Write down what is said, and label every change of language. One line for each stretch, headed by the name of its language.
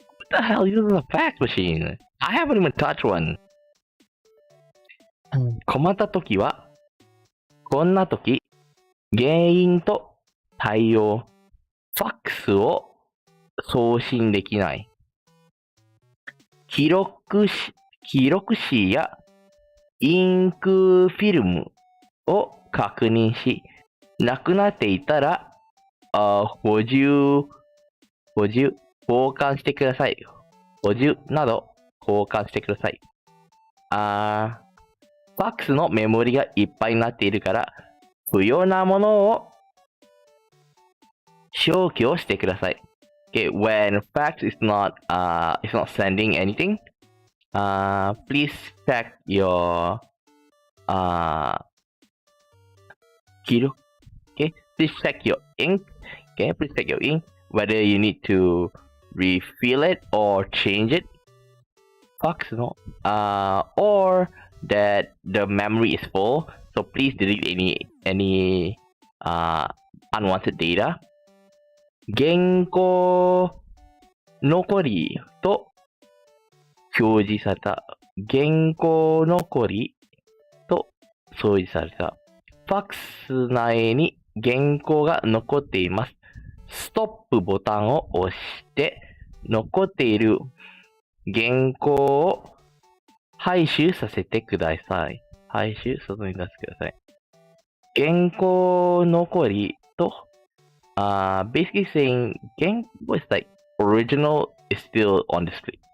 English: What the hell is a fax machine? I haven't even touched one.
Japanese: 困ったときは、こんなとき、原因と対応、ファックスを送信できない。記録紙やインクフィルムを確認し、なくなっていたら、補充交換してください。補充など交換してください。ファックスのメモリがいっぱいになっているから、不要なものを消去してください。
English: Okay, when fax is not sending anything, please check your kilo. Okay, please check your ink. Okay, please check your ink whether you need to refill it or change it. Fax no, or that the memory is full. So please delete any unwanted data.
Japanese: 原稿残りと表示された原稿残りと掃除された。ファックス内に原稿が残っています。ストップボタンを押して、残っている原稿を回収させてください。回収、外に出してください。原稿残りと、
English: basically saying 原稿 is like original is still on display.